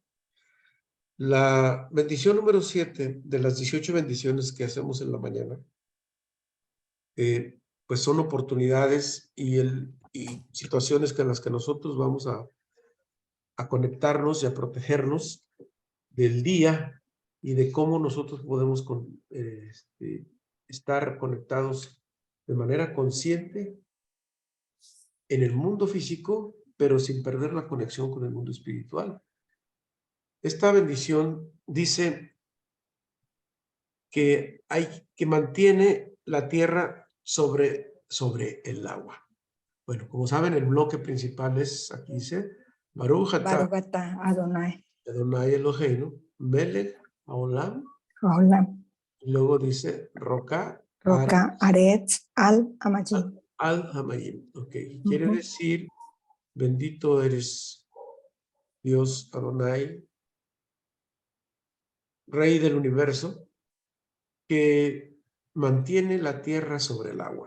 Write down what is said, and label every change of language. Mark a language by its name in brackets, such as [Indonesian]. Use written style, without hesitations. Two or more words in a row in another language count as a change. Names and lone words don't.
[Spanish] La bendición número 7 de las 18 bendiciones que hacemos en la mañana, pues son oportunidades y situaciones en las que nosotros vamos a conectarnos y a protegernos del día y de cómo nosotros podemos estar conectados de manera consciente en el mundo físico, pero sin perder la conexión con el mundo espiritual. Esta bendición dice que mantiene la tierra sobre el agua. Bueno, como saben, el bloque principal es, aquí dice, [Hebrew] ברוך אתה ברוך אתה אדוני. אדוני אלוהינו מלך העולם. [Spanish] Hola. Y luego dice, Roca [Hebrew] רוקע הארץ על המים. על המים. [Spanish] Ok, quiere decir, bendito eres Dios Adonai, Rey del universo, que mantiene la tierra sobre el agua.